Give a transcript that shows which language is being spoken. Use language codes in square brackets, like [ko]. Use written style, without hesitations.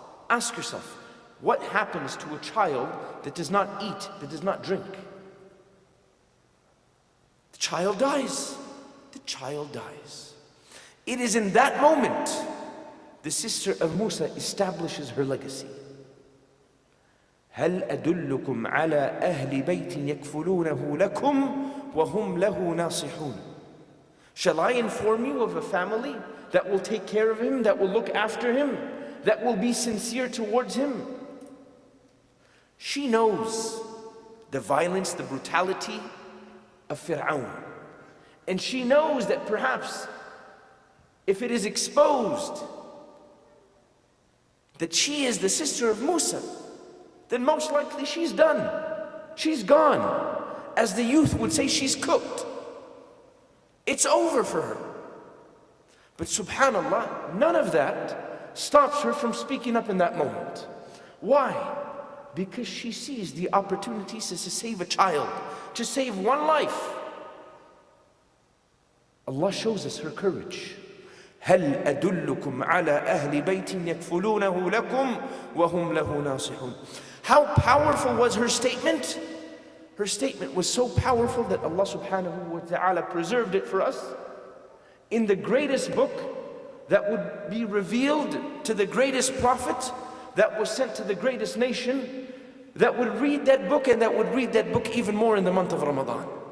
[en] Ask yourself, what happens to a child that does not eat, that does not drink? The child dies. The child dies. It is in that moment the sister of Musa establishes her legacy. [ar] هل أدلكم على أهل بيت يكفلونه لكم وهم له ناصحون. [en] Shall I inform you of a family that will take care of him, that will look after him, that will be sincere towards him? She knows the violence, the brutality of Fir'aun. And she knows that perhaps if it is exposed that she is the sister of Musa, then most likely she's done. She's gone. As the youth would say, she's cooked. It's over for her. But subhanallah, none of that stops her from speaking up in that moment. Why? Because she sees the opportunities to save a child, to save one life. Allah shows us her courage. [ar] هل أدلكم على أهل بيت يكفلونه لكم وهم له ناصحون. [en] How powerful was her statement? Her statement was so powerful that Allah subhanahu wa ta'ala preserved it for us in the greatest book that would be revealed to the greatest prophet that was sent to the greatest nation, that would read that book, and that would read that book even more in the month of Ramadan.